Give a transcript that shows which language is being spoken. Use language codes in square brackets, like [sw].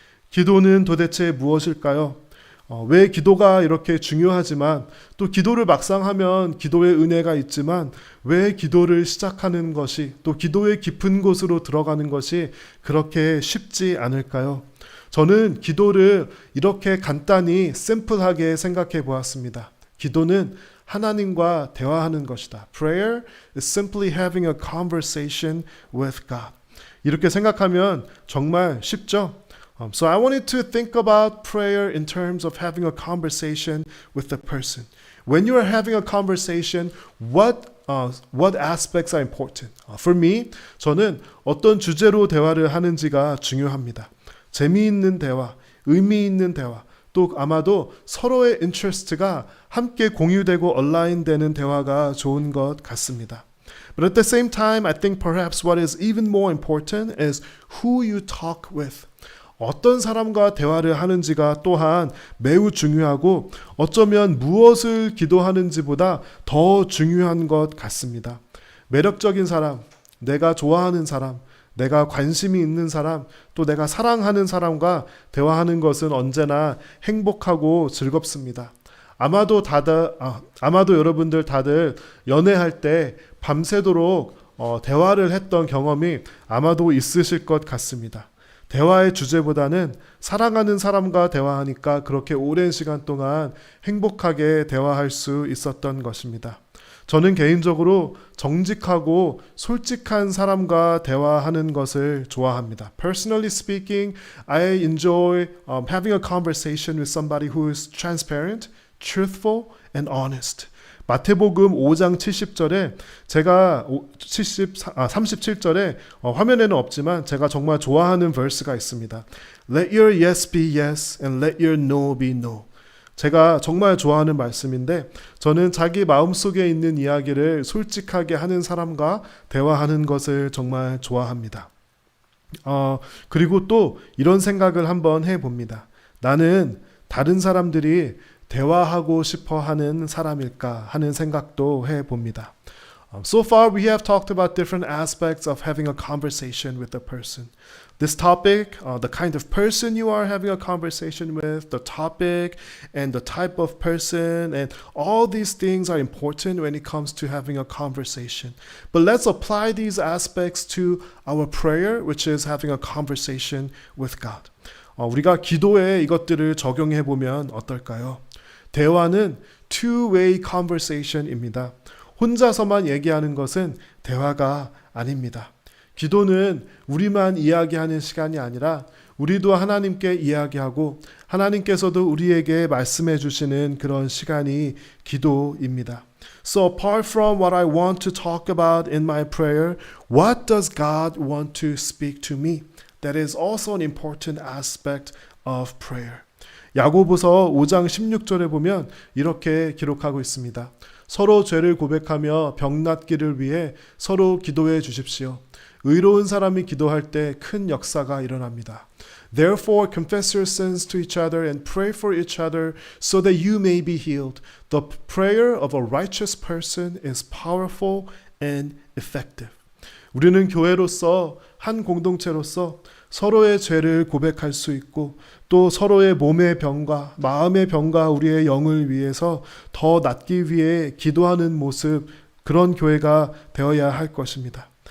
[ko] 기도는 도대체 무엇일까요? 왜 기도가 이렇게 중요하지만 또 기도를 막상 하면 기도의 은혜가 있지만 왜 기도를 시작하는 것이 또 기도의 깊은 곳으로 들어가는 것이 그렇게 쉽지 않을까요? 저는 기도를 이렇게 간단히 심플하게 생각해 보았습니다. 기도는 하나님과 대화하는 것이다. [en] Prayer is simply having a conversation with God. [ko] 이렇게 생각하면 정말 쉽죠? [en] So I wanted to think about prayer in terms of having a conversation with the person. When you are having a conversation, what aspects are important? For me, [ko] 저는 어떤 주제로 대화를 하는지가 중요합니다. 재미있는 대화, 의미 있는 대화, 또 아마도 서로의 interest가 함께 공유되고 얼라인되는 대화가 좋은 것 같습니다. [en] But at the same time, I think perhaps what is even more important is who you talk with. [ko] 어떤 사람과 대화를 하는지가 또한 매우 중요하고 어쩌면 무엇을 기도하는지보다 더 중요한 것 같습니다. 매력적인 사람, 내가 좋아하는 사람, 내가 관심이 있는 사람, 또 내가 사랑하는 사람과 대화하는 것은 언제나 행복하고 즐겁습니다. 아마도 여러분들 다들 연애할 때 밤새도록 대화를 했던 경험이 아마도 있으실 것 같습니다. 대화의 주제보다는 사랑하는 사람과 대화하니까 그렇게 오랜 시간 동안 행복하게 대화할 수 있었던 것입니다. 저는 개인적으로 정직하고 솔직한 사람과 대화하는 것을 좋아합니다. [en] Personally speaking, I enjoy having a conversation with somebody who is transparent, truthful, and honest. [ko] 마태복음 5장 70절에 제가 37절에 화면에는 없지만 제가 정말 좋아하는 verse가 있습니다. [en] Let your yes be yes and let your no be no. [ko] 제가 정말 좋아하는 말씀인데 저는 자기 마음속에 있는 이야기를 솔직하게 하는 사람과 대화하는 것을 정말 좋아합니다. 그리고 또 이런 생각을 한번 해봅니다. 나는 다른 사람들이 대화하고 싶어 하는 사람일까 하는 생각도 해봅니다. [en] So far we have talked about different aspects of having a conversation with a person. This topic, the kind of person you are having a conversation with, the topic and the type of person, and all these things are important when it comes to having a conversation. But let's apply these aspects to our prayer, which is having a conversation with God. [ko] 우리가 기도에 이것들을 적용해 보면 어떨까요? 대화는 two-way conversation입니다. 혼자서만 얘기하는 것은 대화가 아닙니다. 기도는 우리만 이야기하는 시간이 아니라 우리도 하나님께 이야기하고 하나님께서도 우리에게 말씀해 주시는 그런 시간이 기도입니다. [en] So apart from what I want to talk about in my prayer, what does God want to speak to me? that is also an important aspect of prayer. [ko] 야고보서 5장 16절에 보면 이렇게 기록하고 있습니다. 서로 죄를 고백하며 병 낫기를 위해 서로 기도해 주십시오. 의로운 사람이 기도할 때 큰 역사가 일어납니다. [en] Therefore confess your sins to each other and pray for each other so that you may be healed. The prayer of a righteous person is powerful and effective. [ko] 우리는 교회로서 한 공동체로서 서로의 죄를 고백할 수 있고 또 서로의 몸의 병과 마음의 병과 우리의 영을 위해서 더 낫기 위해 기도하는 모습, 그런 교회가 되어야 할 것입니다.